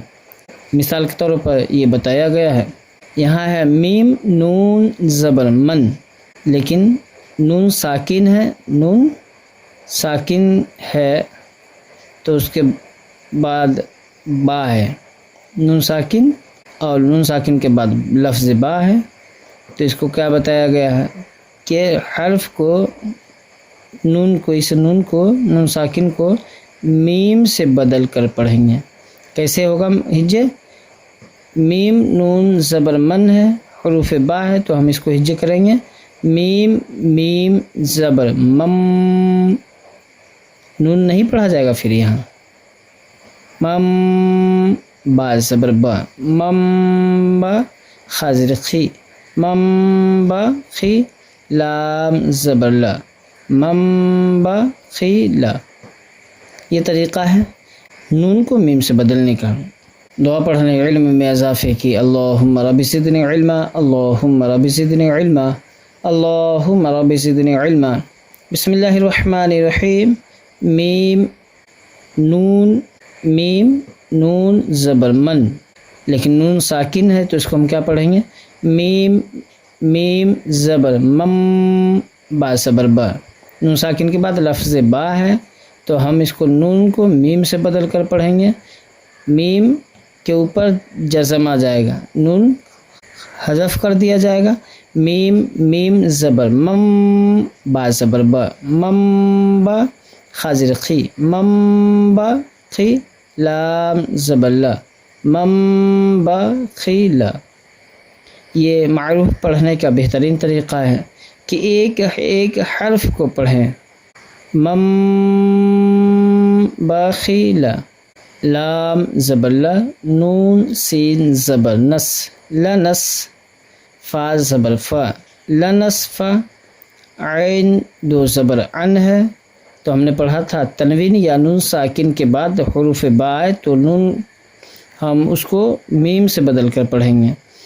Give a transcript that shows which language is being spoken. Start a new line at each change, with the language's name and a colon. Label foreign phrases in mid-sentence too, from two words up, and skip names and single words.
Urdu: مثال کے طور پر یہ بتایا گیا ہے، یہاں ہے میم نون زبر من، لیکن نون ساکن ہے، نون ساکن ہے تو اس کے بعد با ہے، نون ساکن اور نون ساکن کے بعد لفظ با ہے، تو اس کو کیا بتایا گیا ہے کہ حرف کو اس نون ساکن کو میم سے بدل کر پڑھیں گے۔ کیسے ہوگا ہجے؟ میم نون زبر من ہے، حروف با ہے، تو ہم اس کو ہجے کریں گے میم میم زبر مم، نون نہیں پڑھا جائے گا پھر یہاں، مم با زبر با مم با خازر خی مم با خی لام زبر لا مم با خی لا۔ یہ طریقہ ہے نون کو میم سے بدلنے کا۔
Arabic: دعا پڑھنے علم میں اضافے کی۔ اللہم رب زدنی علما، اللہم رب زدنی علما، اللہم رب زدنی علما۔ بسم اللہ الرحمن الرحیم۔
Urdu: میم نون زبر من، لیکن نون ساکن ہے تو اس کو ہم کیا پڑھیں گے؟ میم میم زبر مم با زبر با، نون ساکن کے بعد لفظ با ہے تو ہم اس کو نون کو میم سے بدل کر پڑھیں گے، میم کے اوپر جزم آ جائے گا، نون حذف کر دیا جائے گا، میم میم زبر مم با زبر با مم با خازر خی مم با خی لام زبر لا مم با خی لا۔ یہ معروف پڑھنے کا بہترین طریقہ ہے کہ ایک حرف کو پڑھیں، مم با خی لا، لام زبر لا، نون سین زبر نس لنس، فا زبر فا لنس فا، عین دو زبر عن ہے تو ہم نے پڑھا تھا تنوین یا نون ساکن کے بعد حروف با ہے تو نون ہم اس کو میم سے بدل کر پڑھیں گے،